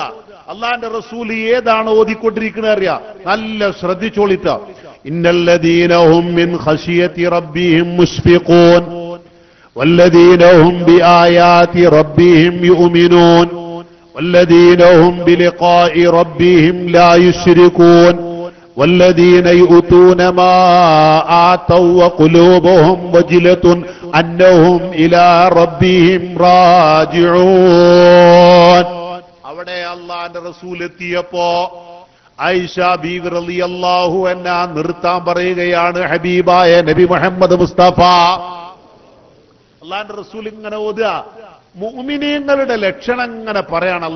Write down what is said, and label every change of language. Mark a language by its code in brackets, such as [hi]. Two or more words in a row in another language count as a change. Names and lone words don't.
[ml] അല്ലാഹുവിന്റെ റസൂൽ ഏതാണ് ഓതിക്കൊണ്ടിരിക്കുന്നത് അറിയാം, നല്ല ശ്രദ്ധിച്ചോളിത്ത. [ar] إن الذين هم من خشية ربهم مشفقون والذين هم بآيات ربهم يؤمنون والذين هم بلقاء ربهم لا يشركون والذين يؤتون ما آتوا وقلوبهم وجلة أنهم إلى ربهم راجعون. [ml] അവിടെ അല്ലാഹുവിന്റെ റസൂൽ എത്തിയപ്പോ ആയിഷ ബീവി [ar] رضي الله عنها [ml] നിർത്താൻ പറയുകയാണ് ഹബീബായ നബി മുഹമ്മദ് മുസ്തഫ. അല്ലാഹുവിന്റെ റസൂൽ ഇങ്ങനെ ഓതുക, മുഅ്മിനീങ്ങളുടെ ലക്ഷണം ഇങ്ങനെ പറയണം.